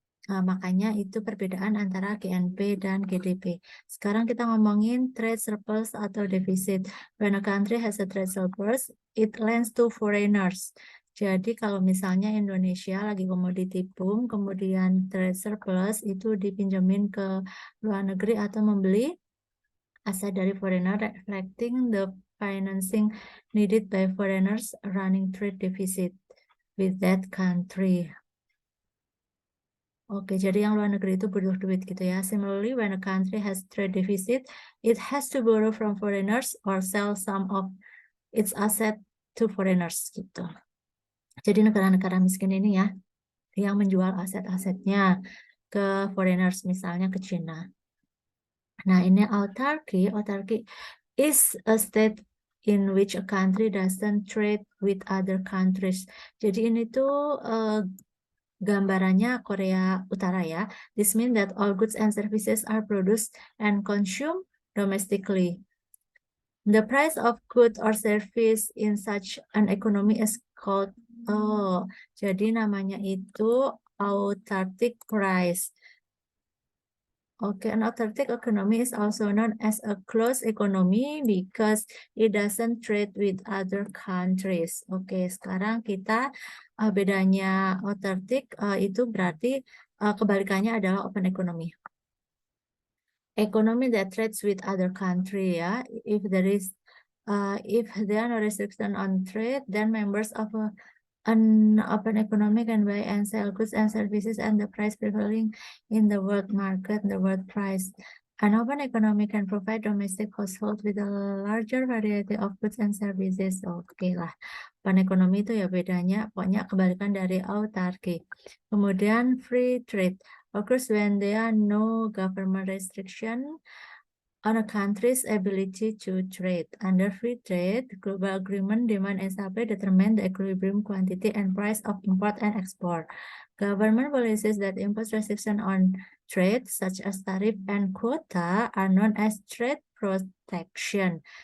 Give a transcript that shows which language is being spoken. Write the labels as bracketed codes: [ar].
[id] Makanya itu perbedaan antara GNP dan GDP. Sekarang kita ngomongin trade surplus atau defisit. [en] When a country has a trade surplus, it lends to foreigners. [id] Jadi kalau misalnya Indonesia lagi komoditi boom, kemudian trade surplus itu dipinjemin ke luar negeri atau membeli aset dari foreigner, [en] reflecting the financing needed by foreigners running trade deficit with that country. [id] Oke, jadi yang luar negeri itu butuh duit gitu ya. [en] Similarly, when a country has trade deficit, it has to borrow from foreigners or sell some of its asset to foreigners gitu. [id] Jadi negara-negara miskin ini ya, yang menjual aset-asetnya ke foreigners, misalnya ke China. Nah, ini autarky. [en] Autarky is a state in which a country doesn't trade with other countries. [id] Jadi ini tuh gambarannya Korea Utara ya. [en] This means that all goods and services are produced and consumed domestically. The price of good or service in such an economy is called, [id] jadi namanya itu [en] autarkic price. Okay, an autarkic economy is also known as a closed economy because it doesn't trade with other countries. [id] Oke, sekarang kita bedanya autarkic itu berarti kebalikannya adalah open economy. [en] Economy that trades with other country [id] ya. [en] If there is If there are no restriction on trade, then members of an open economy can buy and sell goods and services and the price prevailing in the world market, the world price. An open economy can provide domestic households with a larger variety of goods and services. [id] Oke lah, open economy itu ya bedanya, pokoknya kebalikan dari autarki. Kemudian [en] free trade occurs when there are no government restriction on a country's ability to trade. Under free trade, global agreement, demand and supply determine the equilibrium quantity and price of import and export. Government policies that impose restriction on trade, such as tariff and quota, are known as trade protection.